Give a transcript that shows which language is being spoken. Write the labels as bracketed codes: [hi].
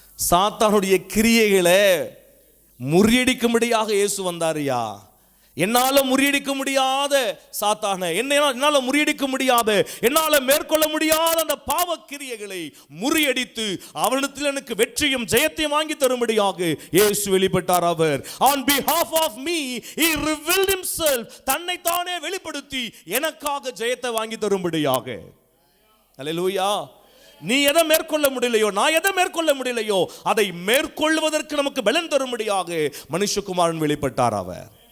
[ta] சாத்தானுடைய கிரியைகளை முறியடிக்கும்படியாக இயேசு வந்தாருயா. என்னால முறியடிக்க முடியாத சாத்தான, என்னால முறியடிக்க முடியாத, என்னால மேற்கொள்ள முடியாத அந்த பாவ கிரியைகளை முறியடித்து அவனிடத்தில் எனக்கு வெற்றியும் ஜெயத்தையும் வாங்கி தரும்படியாக இயேசு வெளிப்பட்டார் அவர். [en] On behalf of me he revealed himself. [ta] தன்னைத்தானே வெளிப்படுத்தி எனக்காக ஜெயத்தை வாங்கி தரும்படியாக. அல்லேலூயா. நீ எதை மேற்கொள்ள முடியலையோ, நான் எதை மேற்கொள்ள முடியலையோ அதை மேற்கொள்வதற்கு நமக்கு பலன் தரும்படியாக மனுஷகுமாரன் வெளிப்பட்டார் அவர்.